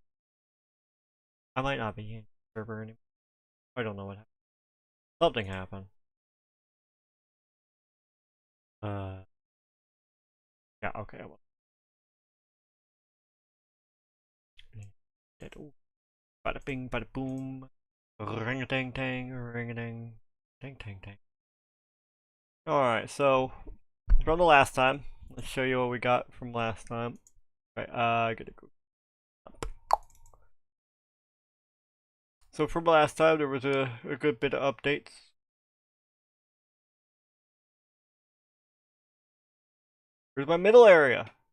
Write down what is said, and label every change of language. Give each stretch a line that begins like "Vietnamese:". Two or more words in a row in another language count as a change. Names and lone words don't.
English: I might not be in your server anymore. I don't know what happened. Something happened. Yeah. Okay. Well. Bada bing, bada boom. Ring a dang dang, ring a dang, dang dang dang. Alright, so from the last time, let's show you what we got from last time. Right, I gotta go. So from last time, there was a good bit of updates. Here's my middle area.